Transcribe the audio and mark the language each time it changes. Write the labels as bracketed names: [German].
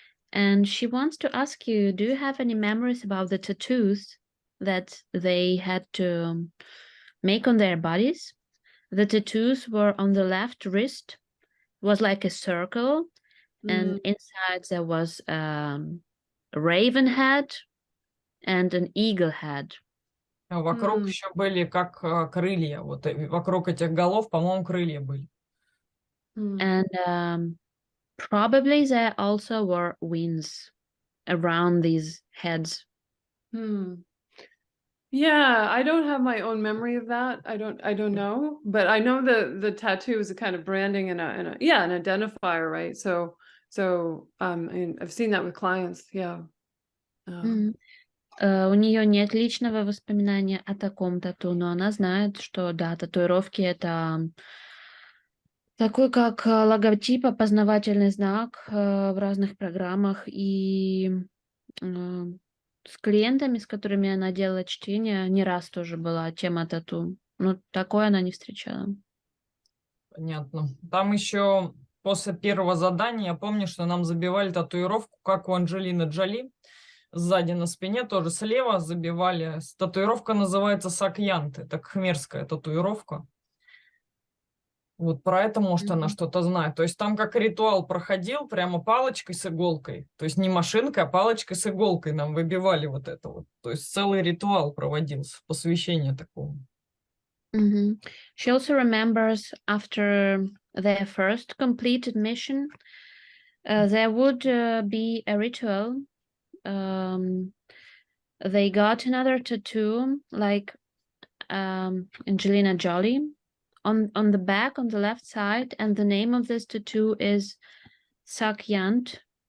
[English] And she wants to ask you, do you have any memories about the tattoos that they had to make on their bodies? The tattoos were on the left wrist, was like a circle, and inside there was a raven head and an eagle head. [Russian] Вокруг еще были как крылья. Вот вокруг этих голов, по-моему, крылья были. [English] And probably there also were wings around these heads. Yeah, I don't have my own memory of that. I don't know, but I know the tattoo is a kind of branding and an identifier, right? So and I've seen that with clients. Yeah. [Russian] У нее нет личного воспоминания о таком тату, но она знает, что да, татуировки — это такой как логотип, опознавательный знак в разных программах, и с клиентами, с которыми она делала чтение, не раз тоже была тема тату. Но такое она не встречала. Понятно. Там еще после первого задания, я помню, что нам забивали татуировку, как у Анджелины Джоли. Сзади на спине, тоже слева забивали. Татуировка называется сакьянт. Это кхмерская татуировка. Вот про это, может, она что-то знает. То есть там как ритуал проходил, прямо палочкой с иголкой. То есть не машинкой, а палочкой с иголкой нам выбивали вот это вот. То есть целый ритуал проводился, посвящение такого. [English] She also remembers after their first completed mission, there would be a ritual. They got another tattoo, like Angelina Jolie, on the back, on the left side, and the name of this tattoo is Sakyant.